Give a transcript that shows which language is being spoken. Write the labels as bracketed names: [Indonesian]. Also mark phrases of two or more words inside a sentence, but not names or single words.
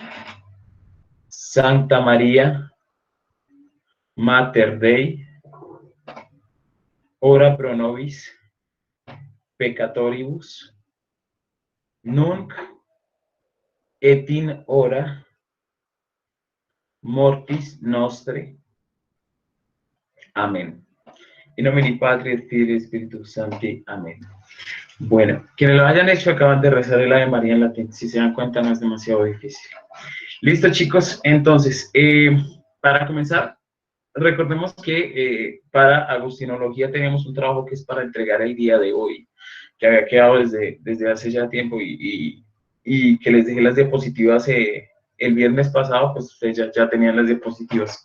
[Latin] Santa María, Mater Dei, ora pro nobis peccatoribus, nunc et in hora mortis nostre. Amén. In nomine Patri et Filii et Spiritus Sancti. Amén. [Spanish] Bueno, quienes lo hayan hecho acaban de rezar el Ave María en latín. Si se dan cuenta, no es demasiado difícil. Listo, chicos. Entonces, para comenzar, recordemos que para agustinología tenemos un trabajo que es para entregar el día de hoy, que había quedado desde hace ya tiempo y que les dejé las diapositivas el viernes pasado, pues ustedes ya tenían las diapositivas.